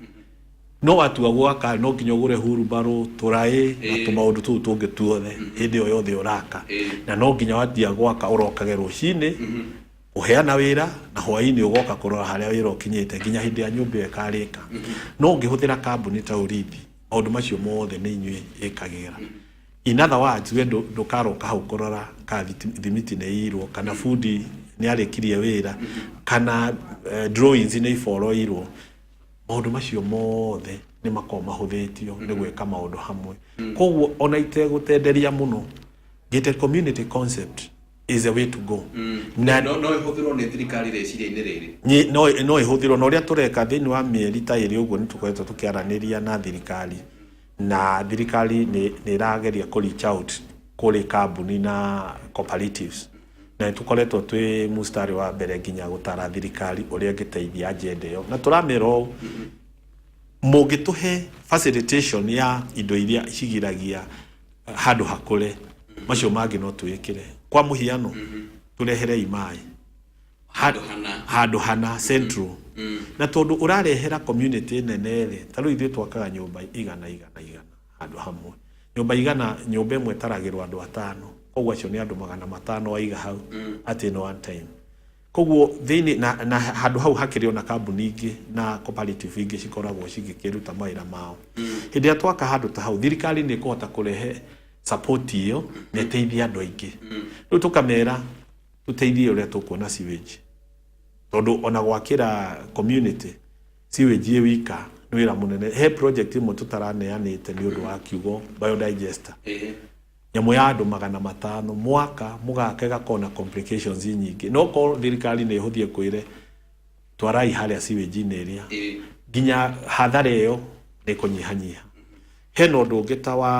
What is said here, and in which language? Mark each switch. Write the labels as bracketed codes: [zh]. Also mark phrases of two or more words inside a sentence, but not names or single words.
[ki] no watua gwaka no nginya ũgũre hurumbarũ tũraĩ na tũmaũndũ tũu tũngĩ tuothe hĩndĩ ĩyo yothe ũraka na no nginya watia gwaka ũrokage rũcinĩ uheana wira na hwaini ugoka kurora haria wira ukinyite nginya hindi ya nyumba ikarika no ngihũthĩra kambuni ta urithi maũndũ macio mothe nĩ inyuĩ ĩkagĩra [en] in other words [ki] we ndukaroka hau kurora ka thimiti nĩ irwo kana fundi nĩ arĩkirie wira kana drawings nĩ iforoirwo maũndũ macio mothe nĩ makorwo mahũthĩtio nĩ gwĩka maũndũ hamwe koguo ona itegũtenderia mũno [en] gated community concept is a way to go. [ki] Na no ihũthĩrwo nĩ thirikari rĩciria-inĩ rĩrĩ. No ihũthĩrwo na ũrĩa tũreka thĩinĩ wa mĩeri ta ĩrĩ ũguo nĩ tũkoretwo tũkĩaranĩria na thirikari na thirikari nĩ ĩrageria kũ [en] reach out [ki] kũrĩ kambuni na cooperatives na tũkoretwo twĩ mũstari wa mbere nginya gũtara thirikari ũrĩa ĩngĩteithia agenda ĩyo na tũramĩra mũngĩtũhe facilitation ya indo iria cigiragia handũ hakũre macio mangĩ no twĩkĩre kwa mũhiano turehere imai handũ hana central na tondu ũrarehera community nene rĩ ta rĩu ithuĩ twakaga nyũmba igana handũ hamwe nyũmba ĩmwe taragĩrwo andũ 5 koguo acio nĩ andũ 500 waiga hau [en] at one time [ki] koguo thĩinĩ na handũ hau hakĩrĩ ona kambuni ingĩ na cooperative ingĩ cikoragwo cigĩkĩruta mawĩra mao hĩndĩ ĩrĩa twaka handũ ta hau thirikari nĩ ĩkũhota kũrehe support iyo na ĩteithia andũ aingĩ rĩu tũkamera tũteithie ũrĩa tũkuona sewage tondu ona gwakĩra [en] community sewage [ki] wika nĩ wĩra mũnene he project ĩmwe tũtaraneanĩte nĩ ũndũ wa kiugo biodigester nyamũ ya andũ 500 mwaka mũgake gakona complications nyingĩ no ko thirikari nĩ ĩhũthie kwĩre twarai harĩa sewage inĩ ĩrĩa nginya hathara ĩyo nĩ kũnyihanyiha he no ũndũ ũngĩ